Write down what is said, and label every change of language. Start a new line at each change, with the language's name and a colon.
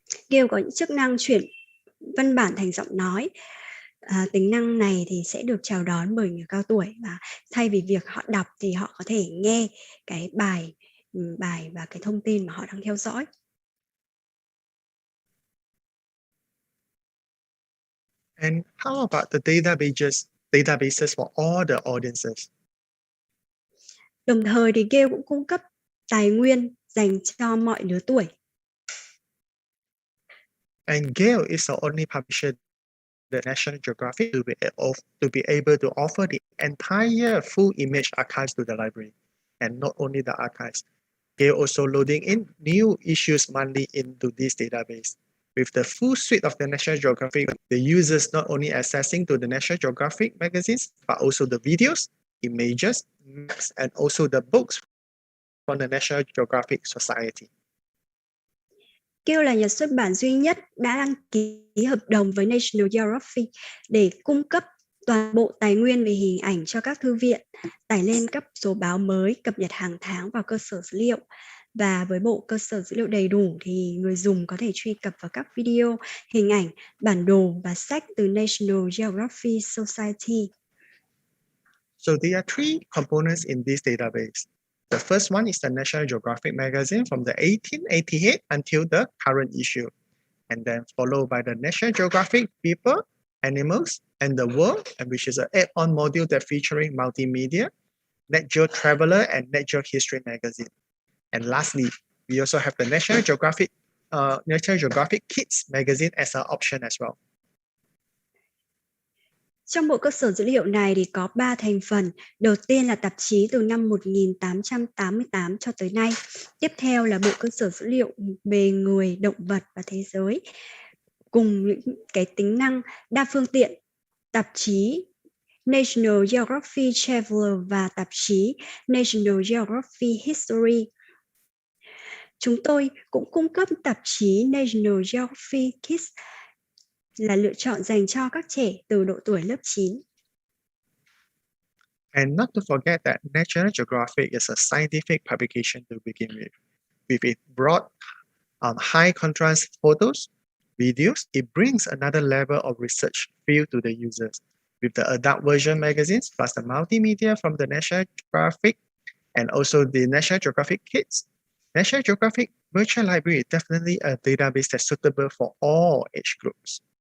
Vietnamese: Gale có những chức năng chuyển văn bản thành giọng nói. Tính năng này thì sẽ được chào đón bởi người cao tuổi, và thay vì việc họ đọc thì họ có thể nghe cái bài và cái thông tin mà họ đang theo dõi.
English: And how about the databases for all the audiences?
Vietnamese: Đồng thời thì Gale cũng cung cấp tài nguyên dành cho mọi lứa tuổi.
English: And Gale is the only publisher the National Geographic to be able to offer the entire full image archives to the library. And not only the archives, Gale also loading in new issues monthly into this database. With the full suite of the National Geographic, the users not only accessing to the National Geographic magazines, but also the videos, images, maps, and also the books from the National Geographic Society.
Vietnamese: Gale là nhà xuất bản duy nhất đã đăng ký hợp đồng với National Geographic để cung cấp toàn bộ tài nguyên về hình ảnh cho các thư viện, tải lên các số báo mới cập nhật hàng tháng vào cơ sở dữ liệu. Và với bộ cơ sở dữ liệu đầy đủ thì người dùng có thể truy cập vào các video, hình ảnh, bản đồ và sách từ National Geographic Society.
English: So there are three components in this database. The first one is the National Geographic magazine from the 1888 until the current issue, and then followed by the National Geographic People, Animals, and the World, and which is an add-on module that featuring multimedia, Net Geo Traveler, and Net Geo History magazine. And lastly, we also have the National Geographic Kids magazine as an option as well.
Vietnamese: Trong bộ cơ sở dữ liệu này thì có 3 thành phần. Đầu tiên là tạp chí từ năm 1888 cho tới nay. Tiếp theo là bộ cơ sở dữ liệu về người, động vật và thế giới. Cùng những cái tính năng đa phương tiện, tạp chí National Geographic Traveler và tạp chí National Geographic History. Chúng tôi cũng cung cấp tạp chí National Geographic Kids là lựa chọn dành cho các trẻ từ độ tuổi lớp 9.
English: And not to forget that National Geographic is a scientific publication to begin with its broad, high contrast photos, videos. It brings another level of research feel to the users. With the adult version magazines plus the multimedia from the National Geographic and also the National Geographic Kids, National Geographic Virtual Library is definitely a database that's suitable for all age groups.